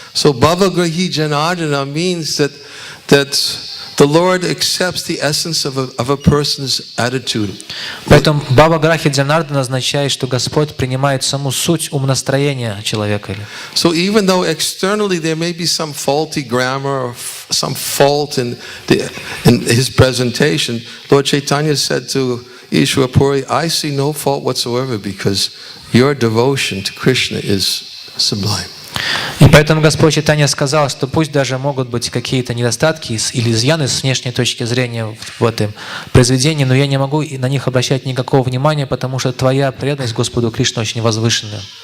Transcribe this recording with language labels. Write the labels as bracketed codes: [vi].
[en] So Bhavagrahi Janardana means that the Lord accepts the essence of a person's attitude. [ru] Поэтому Бхава-грахи Джанардана означает, что Господь принимает саму суть умонастроения человека. [en] So even though externally there may be some faulty grammar or some fault in his presentation, Lord Chaitanya said to Ishwarapuri, I see no fault whatsoever because your devotion to Krishna is sublime. [ru] И поэтому Господь Чайтанья сказал, что пусть даже могут быть какие-то недостатки или изъяны с внешней точки зрения в этом произведении, но я не могу на них обращать никакого внимания, потому что твоя преданность Господу Кришне очень возвышенная.